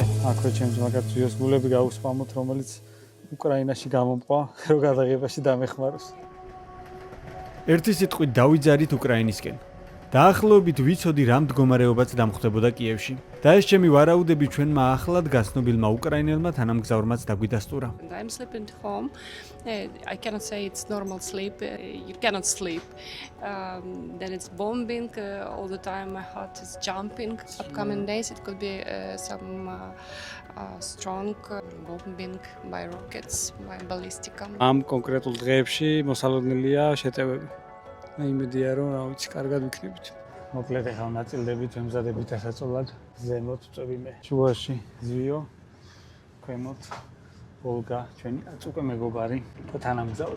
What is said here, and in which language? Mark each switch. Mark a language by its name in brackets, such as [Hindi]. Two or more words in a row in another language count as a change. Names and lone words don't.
[Georgian] აქვე ჩემს მაგათ ვიოსგულები გავუსპამოთ, რომელიც უკრაინაში გამომყვა, რომ გადაღებაში დამეხმაროს. ერთი სიტყვით დავიძარით უკრაინისკენ. დაახლოებით ვიცოდი რა მდგომარეობაც დამხვდებოდა კიევში. და ეს ჩემი ვარაუდები ჩვენმა ახლად გაცნობილმა უკრაინელმა თანამგზავრმაც დაგვიდასტურა. [English] I'm sleeping at home. I cannot say it's normal sleep. You cannot sleep. Then it's bombing all the time. My heart is jumping. Upcoming days it could be some strong bombing by rockets, by ballistica. [Georgian] ამ კონკრეტულ დღეებში მოსალოდნელია შეტევები. მე იმედია რომ რა ვიცი, კარგად ვიქნებით. მოკლედ ეხლა ნაწილდებით ვემზადებით ასაწოლად. ზემოთ წვევი მე. შუაში ზვიო. ქვემოთ ოლგა, ჩვენი უკვე მეგობარი და თანამგზავრი.